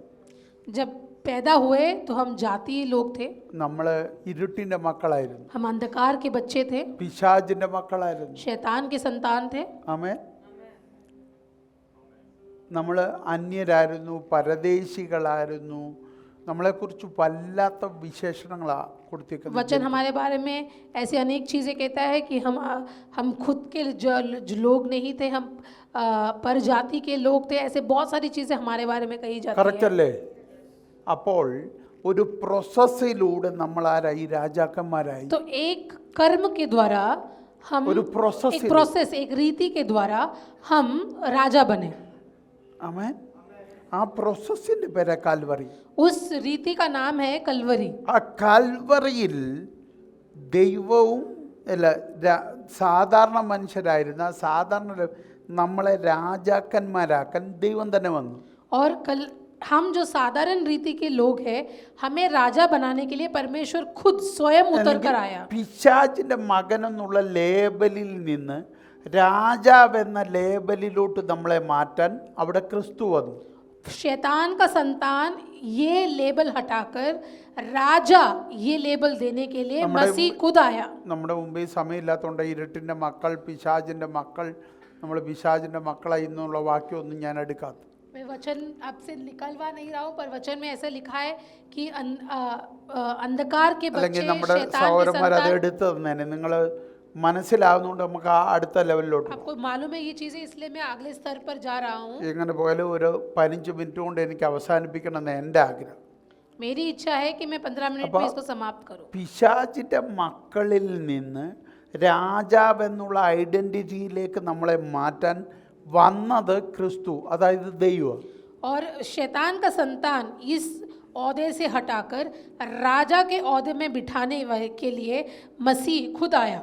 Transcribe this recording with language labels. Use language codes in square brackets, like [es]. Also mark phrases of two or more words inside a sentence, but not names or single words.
[hi] जब पैदा हुए तो हम जातीय लोग थे, [ml] നമ്മൾ ഇരുട്ടിൻ്റെ മക്കളായിരുന്നു, [hi] हम अंधकार के बच्चे थे, [ml] പിശാചിൻ്റെ മക്കളായിരുന്നു. [hi] शैतान के संतान थे। [ml] ആമേൻ. നമ്മൾ അന്യരായിരുന്നു, പരദേശികളായിരുന്നു. നമ്മളെക്കുറിച്ച് വല്ലാത്ത വിശേഷണങ്ങളാണ് കൊടുത്തിരിക്കുന്നത്. [hi] वचन हमारे बारे में ऐसी अनेक चीज़ें कहता है कि हम खुद के जो लोग नहीं थे, हम पर जाति के लोग थे। ऐसे बहुत सारी चीज़ें हमारे बारे में कही जाती [ml] കറക്റ്റ് [hi] है। [ml] അല്ലേ? അപ്പോൾ ഒരു പ്രോസസ്സിലൂടെ നമ്മൾ ആരായി? രാജാക്കന്മാരായി. [hi] तो एक कर्म के द्वारा हम [ml] ഒരു പ്രോസസ്, [hi] एक प्रोसेस, एक रीति के द्वारा हम राजा बने। [ml] ആമേൻ. ആ പ്രോസസ്സിന്റെ പേരാ കാൽവറി. [hi] उस रीति का नाम है कलवरी। [ml] ആ കാൽവറിയിൽ ദൈവവും അല്ല സാധാരണ മനുഷ്യരായിരുന്ന സാധാരണ നമ്മളെ രാജാക്കന്മാരാക്കാൻ ദൈവം തന്നെ വന്നു. [hi] और हम जो साधारण रीति के लोग हैं, हमें राजा बनाने के लिए परमेश्वर खुद स्वयं उतर कर आया। [ml] പിശാചിന്റെ മകൻ എന്നുള്ള ലേബലിൽ നിന്ന് രാജാവ് എന്ന ലേബലിലോട്ട് നമ്മളെ മാറ്റാൻ അവിടെ ക്രിസ്തു വന്നു. [hi] शैतान का संतान ये लेबल हटाकर राजा ये लेबल देने के लिए मसीह खुद आया. [ml] നമ്മുടെ മുമ്പേ സമയമില്ലാത്തതുകൊണ്ട് ഇരുട്ടിൻ്റെ മക്കൾ, പിശാചിൻ്റെ മക്കൾ, നമ്മൾ പിശാചിൻ്റെ മക്കളായി എന്നുള്ള വാക്യമൊന്നും ഞാൻ എടുക്കാത്ത. [hi] मैं वचन आपसे निकलवा नहीं रहा हूँ, पर वचन में ऐसा लिखा है कि अंधकार के बच्चे, [ml] അല്ലെങ്കിൽ നമ്മുടെ [hi] शैतान के [ml] സഹോദരന്മാർ അത് [hi] संतान. [ml] എടുത്തു തന്നെ നിങ്ങൾ മനസ്സിലാവുന്നതുകൊണ്ട് നമുക്ക് ആ അടുത്ത ലെവലിലോട്ട്. [hi] आपको मालूम है ये चीजें, इसलिए मैं अगले स्तर पर जा रहा हूँ. [ml] എങ്ങനെ പോയാലും ഒരു 15 മിനിറ്റ് കൊണ്ട് എനിക്ക് അവസാനിപ്പിക്കണം എന്ന് എൻ്റെ ആഗ്രഹം. [hi] मेरी इच्छा है कि मैं 15 मिनट में इसको समाप्त करूं. [ml] പിശാചിൻ്റെ മക്കളിൽ നിന്ന് രാജാവ് എന്നുള്ള ഐഡന്റിറ്റിയിലേക്ക് നമ്മളെ മാറ്റാൻ വന്നത് ക്രിസ്തു, അതായത് ദൈവം. [hi] और शैतान का संतान इस औहदे से हटाकर राजा के औहदे में बिठाने के लिए मसीह खुद आया.